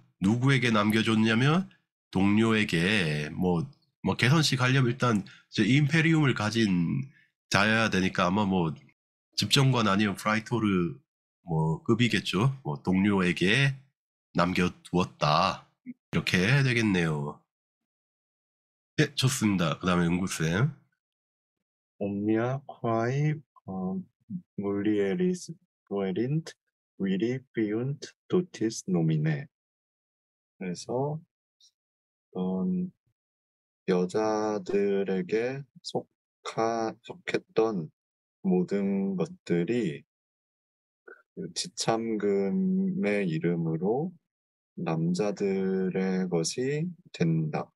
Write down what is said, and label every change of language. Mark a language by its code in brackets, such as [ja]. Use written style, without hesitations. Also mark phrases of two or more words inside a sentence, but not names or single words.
[ko] 누구에게 남겨줬냐면 동료에게 뭐 개선식 하려면 일단 이제 임페리움을 가진 자여야 되니까 아마 뭐 집정관 아니면 프라이토르 뭐 급이겠죠. 뭐 동료에게 남겨두었다. 이렇게 되겠네요. 네, 좋습니다. 그 다음에 은구쌤. [la] Omnia quae mulieris fuerint viri fiunt dotis nomine. [ko] 그래서 어떤 여자들에게 속했던 모든 것들이 그 지참금의 이름으로 남자들의 것이 된다.